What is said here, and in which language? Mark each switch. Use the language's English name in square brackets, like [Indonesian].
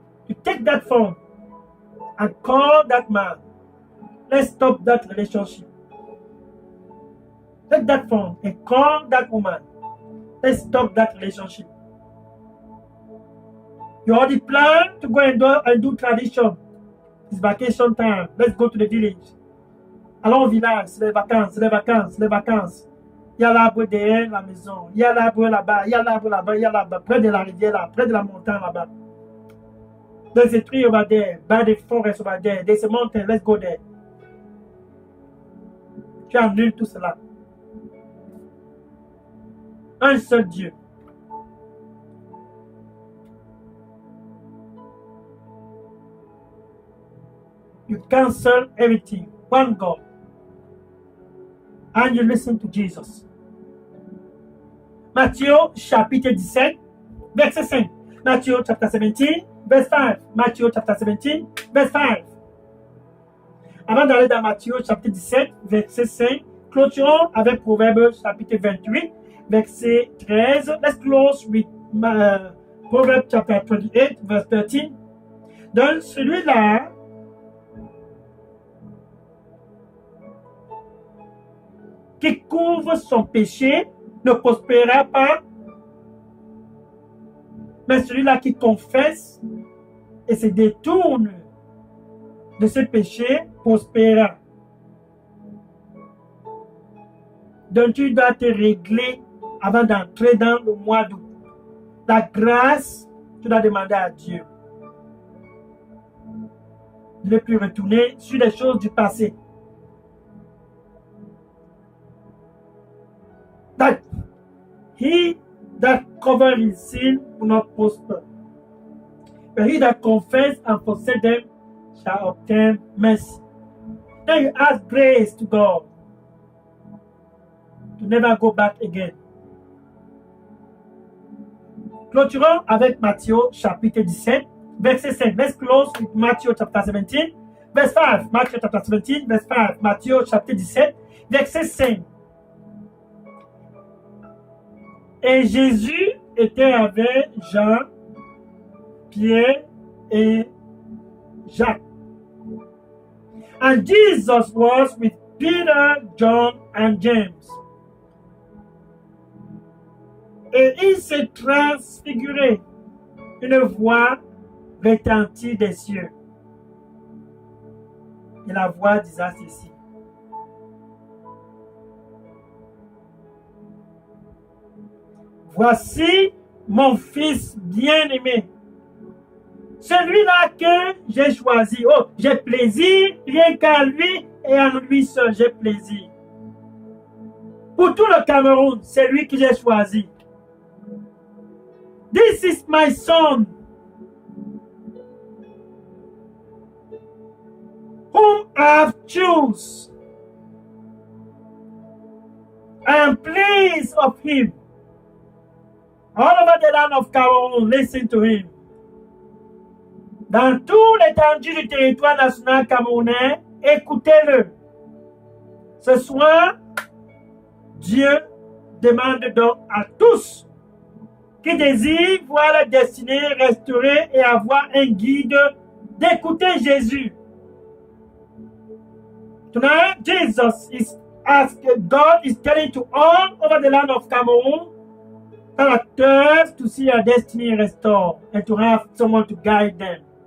[English] You take that phone and call that man. Let's stop that relationship. Take that phone and call that woman. Let's stop that relationship. You already plan to go and do tradition. It's vacation time. Let's go to the village. [French] Allons au village, c'est les vacances, c'est les vacances, c'est les vacances. Il y a l'arbre derrière la maison. Il y a l'arbre là-bas, il y a l'arbre là-bas, il y a l'arbre près de la rivière là, près de la montagne là-bas. [English] There's a tree over there, by the forest over there. There's a mountain, let's go there. [French] Tu annules tout cela. Un seul Dieu. [English] You cancel everything. One God. And you listen to Jesus. [French] Matthieu chapitre 17, verset 5. [English] Matthew chapter 17, verse 5. Matthew chapter 17, verse 5. [French] Avant d'aller dans Matthieu chapitre 17, verset 5, clôturons avec Proverbe chapitre 28, verset 13. [English] Let's close with Proverbs chapter 28, verse 13. [French] Donc, celui-là qui couvre son péché ne prospérera pas, mais celui-là qui confesse et se détourne de ce péché prospérera. Donc, tu dois te régler avant d'entrer dans le mois d'août. La grâce, tu dois demander à Dieu de ne plus retourner sur les choses du passé. [English] That he that covers his sin will not prosper, but he that confesses and forsakes them shall obtain mercy. Then you ask grace to God. to never go back again. [French] Clôturons avec Matthieu chapitre 17, verset 5. [English] Let's close with Matthew chapter 17, verse 5. Matthew chapter 17, verse 5. [French] Matthieu chapitre 17, verset 5. Et Jésus était avec Jean, Pierre et Jacques. [English] And Jesus was with Peter, John, and James. [French] Et il s'est transfiguré. Une voix retentit des cieux. Et la voix disait ceci. Voici mon fils bien-aimé. Celui-là que j'ai choisi. Oh, j'ai plaisir, rien qu'à lui et à lui seul, j'ai plaisir. Pour tout le Cameroun, c'est lui que j'ai choisi. [English] This is my son, whom I have chosen. I am pleased of him. All over the land of Cameroon, listen to him. [French] Dans tout l'étendue du territoire national camerounais, écoutez-le. Ce soir, Dieu demande donc à tous qui désirent voir la destinée restaurée et avoir un guide d'écouter Jésus. [English] Tonight, Jesus is asking, God is telling to all over the land of Cameroon that are thirst to see your destiny restored and to have someone to guide them.